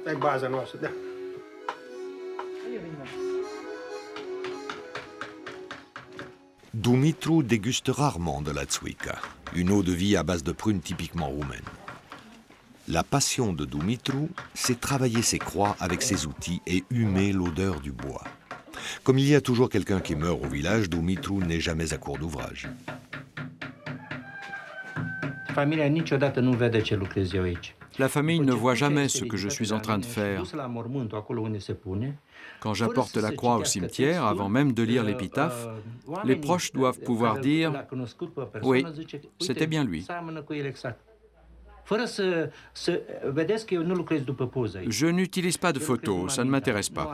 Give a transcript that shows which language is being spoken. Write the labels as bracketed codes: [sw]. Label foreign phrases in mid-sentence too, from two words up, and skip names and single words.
[fr] Dumitru déguste rarement de la țuică, une eau de vie à base de prunes typiquement roumaine. La passion de Dumitru, c'est travailler ses croix avec ses outils et humer l'odeur du bois. Comme il y a toujours quelqu'un qui meurt au village, Dumitru n'est jamais à court d'ouvrage. [ro] Familia niciodată nu vede ce lucrez eu aici. [fr] La famille ne voit jamais ce que je suis en train de faire. Quand j'apporte la croix au cimetière, avant même de lire l'épitaphe, les proches doivent pouvoir dire « Oui, c'était bien lui ». Je n'utilise pas de photos, ça ne m'intéresse pas.